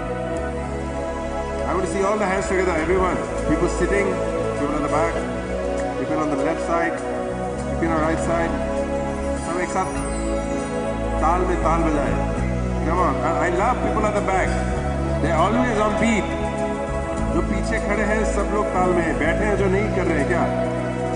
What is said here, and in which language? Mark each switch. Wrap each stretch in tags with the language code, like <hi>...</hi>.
<en>I want to see all the hands together, everyone. People sitting, people on the back, people on the left side, people on the right side.</en> <hi>सब एक साथ ताल में ताल बजाए.</hi> <en>Come on, I love people at the back. They're always on beat.</en> <hi>जो पीछे खड़े हैं सब लोग ताल में बैठे हैं, जो नहीं कर रहे हैं क्या?</hi>